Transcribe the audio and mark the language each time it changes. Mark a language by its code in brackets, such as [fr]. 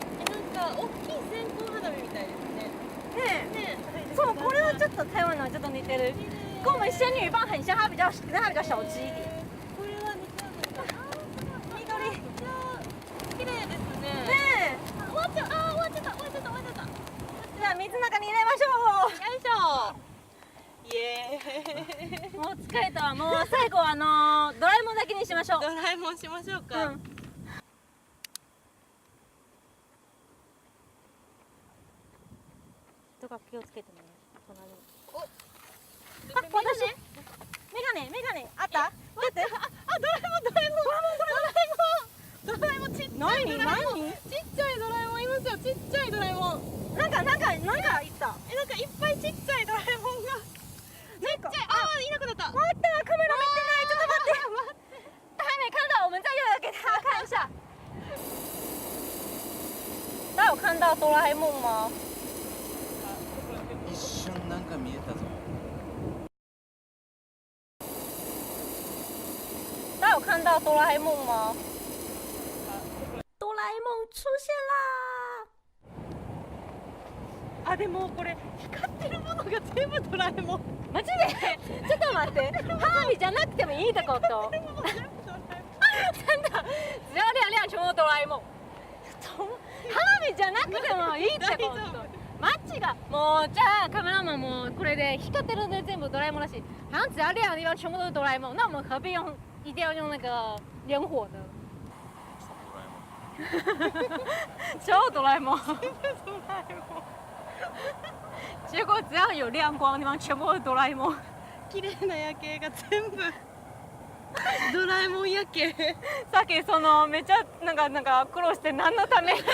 [ja] なんか大きい線香花火みたいですね。ねえ。ねそうこれはちょっと台湾のちょっと似てる。 [zh] 跟我们仙女棒很像，它比较小只一点。 [ja] これは似ちゃうんだ。緑。ね綺麗ですね。え。終わっちゃう。終わっちゃった。終わっちゃった。終わっちゃった。よじゃあ水の中に入れましょいしょ。イエーイ。う。もう疲れたわ。もう最後ドラえもんだけにしましょう。ドラえもんしましょうか。うん。とか気をつけてね。隣に。あ、私。メガネあった？待って。ドラえもんちっちゃい何？ドラえもん。ちっちゃいドラえもんいますよ。ちっちゃいドラえもん。なんかいった。なんかいっぱいちっちゃいドラえもんが。なんか。いなくなった。待って、カメラ見てない。ちょっと待って。 [zh] 还没看到，我们再又给大家看一下。大家有看到哆啦 A 梦吗？ [ja] 一瞬なんか見えたぞ。 [zh] 大家有看到哆啦 A 梦吗？哆啦 A 梦出现啦！ [ja] あ、でもこれ光ってるものが全部ドラえもん。マジで？ちょっと待って。花火じゃなくてもいいってこと？ [zh] 真的，只要亮亮全部哆啦 A 梦。 [ja] 花火じゃなくてもいいってこと？マッチがもうじゃあカメラマンもこれで光ってるんで全部哆啦 A 梦だし， [zh] 好像只要亮的地方全部都是哆啦 A 梦，那我们何必一定要用那个烟火呢？超哆啦 A 梦。结果只要有亮光的地方，全部都是哆啦 A 梦。 [ja] 綺麗な夜景が全部ドラえもん夜景。さっきめっちゃなんか苦労して何のため